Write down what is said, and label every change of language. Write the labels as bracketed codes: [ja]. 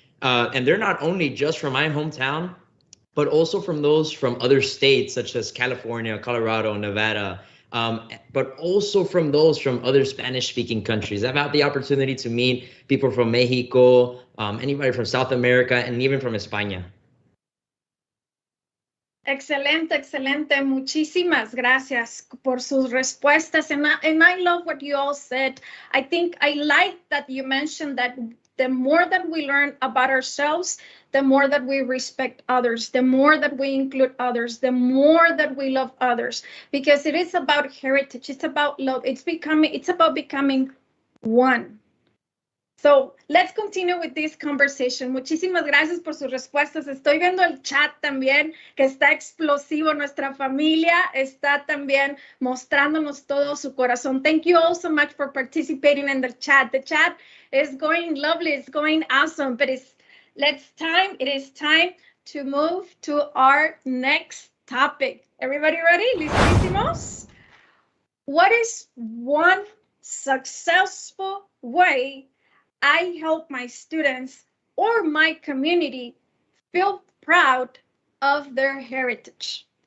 [en] And they're not only just from my hometown, but also from those from other states such as California, Colorado, Nevada, but also from those from other Spanish-speaking countries. I've had the opportunity to meet people from Mexico, anybody from South America, and even from España. [es] Excelente, excelente. Muchísimas gracias por sus respuestas. [en] And I love what you all said. I think I like that you mentioned that the more that we learn about ourselves, the more that we respect others, the more that we include others, the more that we love others, because it is about heritage. It's about love. It's about becoming one. So let's continue with this conversation. [es] Muchísimas gracias por sus respuestas. Estoy viendo el chat también, que está explosivo. Nuestra familia está también mostrándonos todo su corazón. [en] Thank you all so much for participating in the chat. The chat is going lovely. It's going awesome. But it is time to move to our next topic. Everybody ready? [es] Listísimos? [en] What is one successful way I help my students or my community feel proud of their heritage?